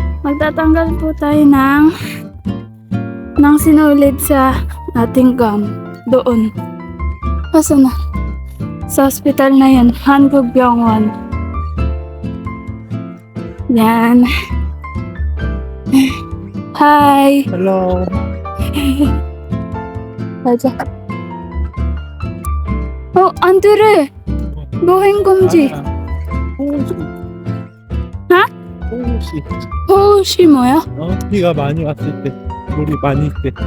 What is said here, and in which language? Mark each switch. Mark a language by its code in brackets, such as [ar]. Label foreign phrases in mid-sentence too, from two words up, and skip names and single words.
[tl] magtatanggal po tayo ng sinulid sa ating gum. Doon. Asa na? Sa hospital na yan. Hangubyongwon. Yan. Hi! Hello. [ko] 맞아. 안 들어. 노행 금지. 호우씨. 하? 호우씨. 호우씨 뭐야? 비가 많이 왔을 때, 물이 많이 있을 때.